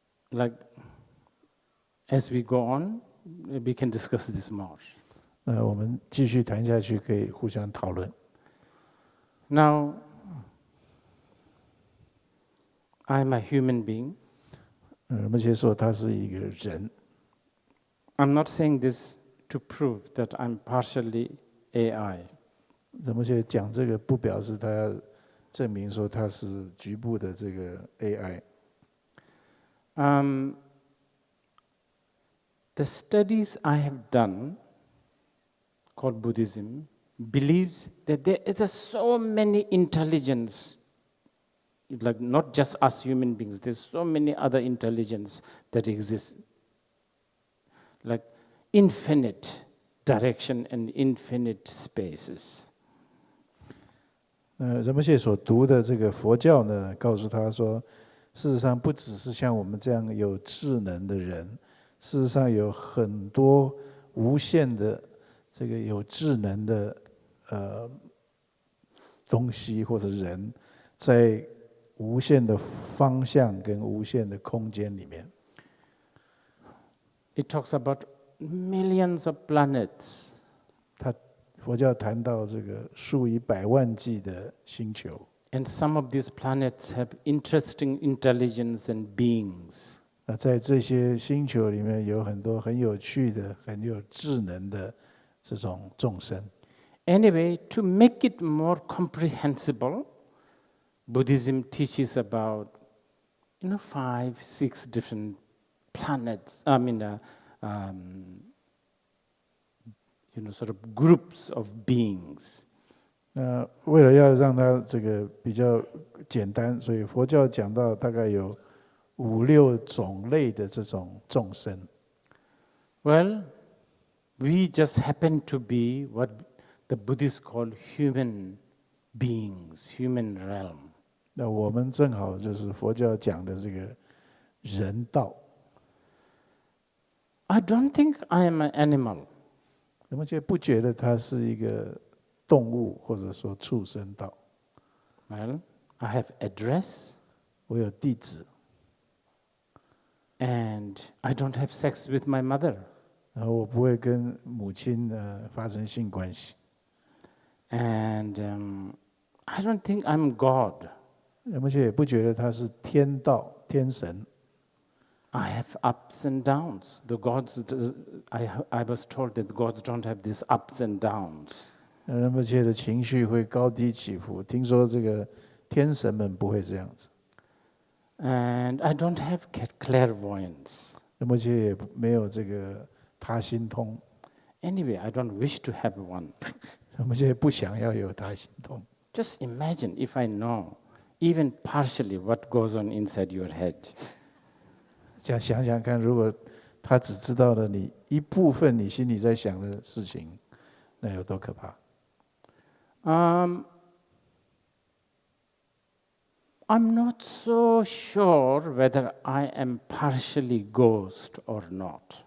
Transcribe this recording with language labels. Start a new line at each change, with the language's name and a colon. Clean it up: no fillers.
English: Like, as we go on, we can discuss this more.
Chinese: 我们继续谈下去，可以互相讨论。
English: Now, I'm a human being.
Chinese: 仁波切说他是一个人。
English: I'm not saying this to prove that I'm partially AI.
Chinese: 仁波切讲这个不表示他要证明说他是局部的这个 AI。
English: The studies I have done, called Buddhism, believes that there is so many intelligence, like not just us human beings, there's so many other intelligence that exists, like infinite direction and infinite spaces.
Chinese: 仁波切所读的这个佛教呢，告诉他说，事实上不只是像我们这样有智能的人，事实上有很多无限的这个有智能的东西或者人，在无限的方向跟无限的空间里面。
English: It talks about millions of planets.
Chinese: 佛教谈到这个数以百万计的星球。
English: And some of these planets have interesting intelligence and beings.
Chinese: 那在这些星球里面有很多很有趣的、很有智能的这种众生。
English: Anyway, to make it more comprehensible, Buddhism teaches about, 5, 6 different planets. Sort of groups of beings.
Chinese: 那为了要让它这个比较简单，所以佛教讲到大概有5、6种类的这种众生。
English: Well, we just happen to be what the Buddhists call human beings, human realm.
Chinese: 那我们正好就是佛教讲的这个人道。
English: I don't think I am an animal.
Chinese: 仁波切不觉得它是一个动物，或者说畜生道。
English: Well, I have address.
Chinese: 我有地址。
English: And I don't have sex with my mother.
Chinese: 然后我不会跟母亲发生性关系。
English: And I don't think I'm God.
Chinese: 而且也不觉得他是天道、天神。
English: I have ups and downs. I was told that gods don't have these ups and downs.
Chinese: 而且的情绪会高低起伏。听说这个天神们不会这样子。
English: And I don't have clairvoyance.
Chinese: 而且也没有这个他心通。
English: Anyway, I don't wish to have one.
Chinese: 而且不想要有他心通。
English: Just imagine if I know even partially what goes on inside your head.
Chinese: 想想看，如果他只知道了你一部分你心里在想的事情，那有多可怕
English: ？I'm not so sure whether I am partially ghost or not.